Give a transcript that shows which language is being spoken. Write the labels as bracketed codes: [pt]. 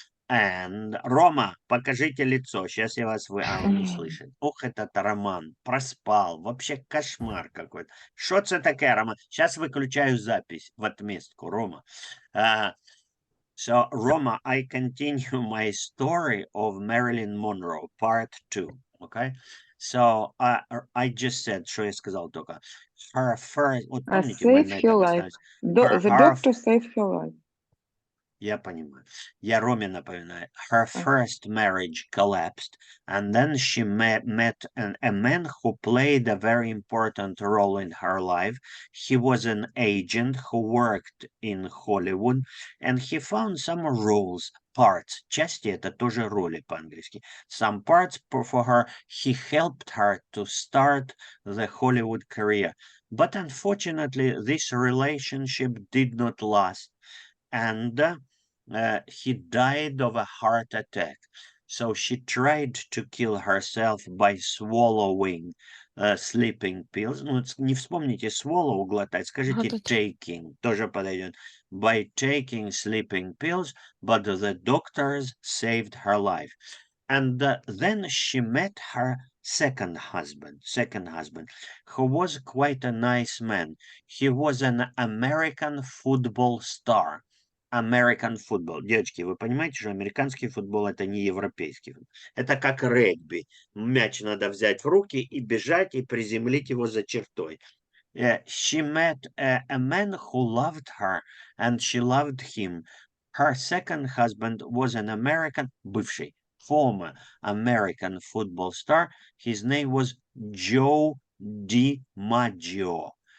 [en] And [ru] Рома, покажите лицо. Сейчас я вас он не слышит. Ох, этот Роман. Проспал. Вообще кошмар какой-то. Что это такое, Роман? Сейчас выключаю запись в отместку, Рома. [en] So, Roma, I continue my story of Marilyn Monroe, part 2, okay? So, I just said, [ru] что я сказал только, [en] her first, [ru] вот помните, мы на этом остались. [en] The doctor saved her life. [ru] Я понимаю. Я Роме напоминаю. [en] Her first marriage collapsed, and then she met a man who played a very important role in her life. He was an agent who worked in Hollywood, and he found some roles, parts. [ru] Части — это тоже роли по-английски. [en] Some parts for her. He helped her to start the Hollywood career. But unfortunately, this relationship did not last. And he died of a heart attack. So she tried to kill herself by swallowing sleeping pills. [ru] Ну, не вспомните swallow, глотать, скажите taking, тоже подойдет. [en] By taking sleeping pills, but the doctors saved her life. And then she met her second husband, who was quite a nice man. He was an American football star. American football. [ru] Девочки, вы понимаете, что американский футбол — это не европейский футбол. Это как регби. Мяч надо взять в руки и бежать, и приземлить его за чертой. [en] She met a man who loved her, and she loved him. Her second husband was an American, [ru] бывший, [en] former American football star. His name was Joe DiMaggio.